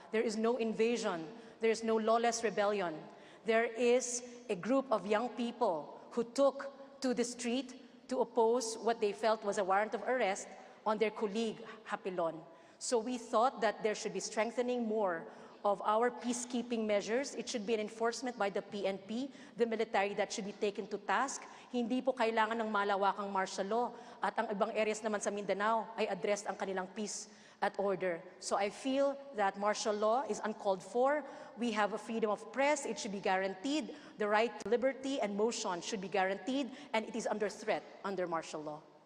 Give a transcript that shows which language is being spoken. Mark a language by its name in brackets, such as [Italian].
[English] There is no invasion. There is no lawless rebellion. There is a group of young people who took to the street to oppose what they felt was a warrant of arrest on their colleague, Hapilon. So we thought that there should be strengthening more of our peacekeeping measures. It should be an enforcement by the PNP, the military, that should be taken to task. [Filipino] Hindi po kailangan ng malawakang martial law. At ang ibang areas naman sa Mindanao ay addressed ang kanilang peace at order. [English] So I feel that martial law is uncalled for. We have a freedom of press. It should be guaranteed. The right to liberty and motion should be guaranteed. And it is under threat under martial law.